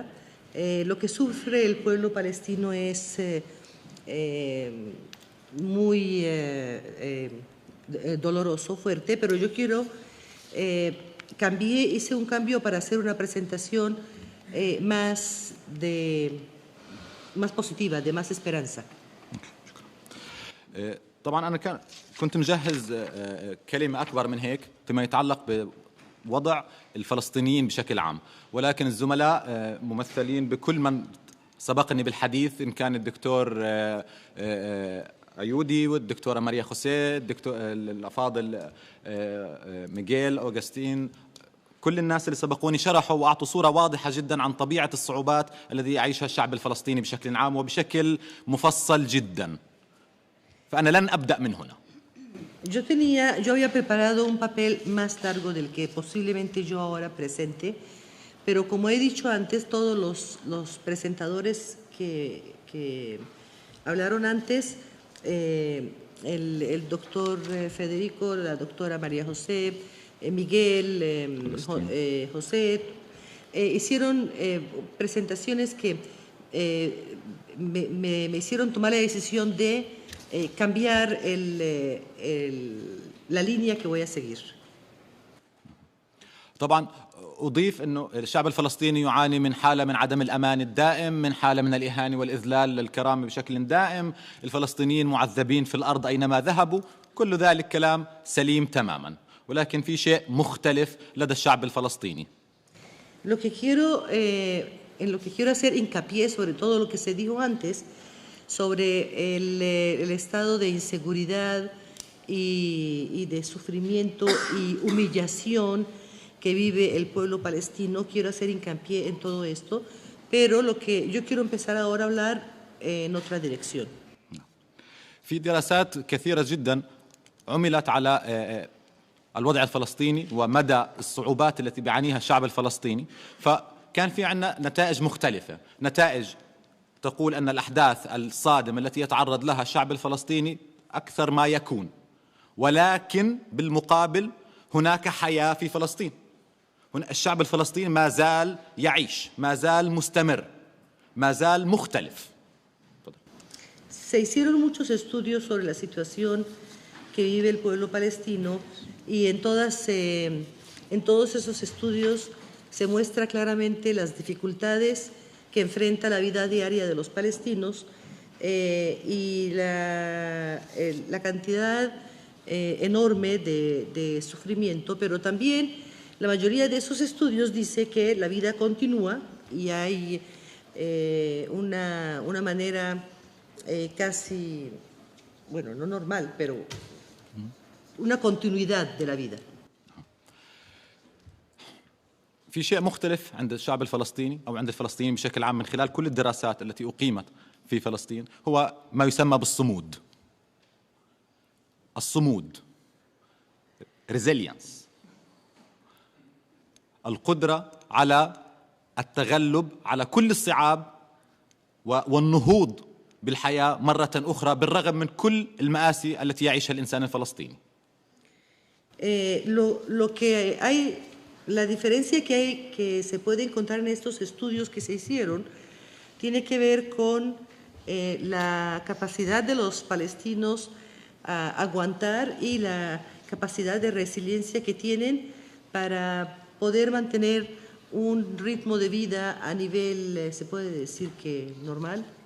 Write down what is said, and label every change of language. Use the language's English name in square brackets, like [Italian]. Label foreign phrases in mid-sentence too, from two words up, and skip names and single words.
[Spanish] Lo que sufre el pueblo palestino es muy doloroso, fuerte, pero yo quiero, hice un cambio para hacer una presentación más positiva, de más esperanza. [Arabic] طبعا أنا كنت مجهز كلمة أكبر من هيك فيما يتعلق بوضع الفلسطينيين بشكل عام، ولكن الزملاء ممثلين بكل من سبقني بالحديث، إن كان الدكتور أيودي والدكتورة ماريا خوسيه، الدكتور الأفاضل ميغيل أوغستين، كل الناس اللي سبقوني شرحوا وأعطوا صورة واضحة جدا عن طبيعة الصعوبات التي يعيشها الشعب الفلسطيني بشكل عام وبشكل مفصل جدا، فأنا لن أبدأ من هنا. [Spanish] Yo había preparado un papel más largo del que posiblemente yo ahora presente, pero como he dicho antes, todos los presentadores que hablaron antes, el doctor Federico, la doctora María José, Miguel, José, hicieron presentaciones que me hicieron tomar la decisión de cambiar la línea que voy a seguir. [Arabic] طبعا أضيف أنه الشعب الفلسطيني يعاني من حالة من عدم الأمان الدائم، من حالة من الإهانة والإذلال للكرامة بشكل دائم، الفلسطينيين معذبين في الأرض أينما ذهبوا، كل ذلك كلام سليم تماما، ولكن في شيء مختلف لدى الشعب الفلسطيني. [Spanish] En lo que quiero hacer hincapié sobre todo lo que se dijo antes, sobre el estado de inseguridad y de sufrimiento y humillación que vive el pueblo palestino. Quiero hacer hincapié en todo esto, pero lo que yo quiero empezar ahora a hablar en otra dirección. [Arabic] في دراسات كثيرة جدا عملت على الوضع الفلسطيني ومدى الصعوبات التي بيعانيها الشعب الفلسطيني، فكان في عندنا نتائج مختلفة، نتائج تقول أن الأحداث الصادمة التي يتعرض لها الشعب الفلسطيني أكثر ما يكون، ولكن بالمقابل هناك حياة في فلسطين، الشعب الفلسطيني ما زال يعيش، ما زال مستمر، ما زال مختلف. [Spanish] Se hicieron muchos estudios sobre la situación que vive el pueblo palestino y en todos esos estudios se muestra claramente las dificultades que enfrenta la vida diaria de los palestinos y la cantidad enorme de sufrimiento, pero también la mayoría de esos estudios dice que la vida continúa y hay una manera casi, bueno, no normal, pero una continuidad de la vida. [Arabic] في شيء مختلف عند الشعب الفلسطيني أو عند الفلسطينيين بشكل عام من خلال كل الدراسات التي أقيمت في فلسطين، هو ما يسمى بالصمود. الصمود، resilience، القدرة على التغلب على كل الصعاب والنهوض بالحياة مرة أخرى بالرغم من كل المآسي التي يعيشها الإنسان الفلسطيني. [Spanish] La diferencia que se puede encontrar en estos estudios que se hicieron tiene que ver con la capacidad de los palestinos a aguantar y la capacidad de resiliencia que tienen para poder mantener un ritmo de vida a nivel, se puede decir que normal.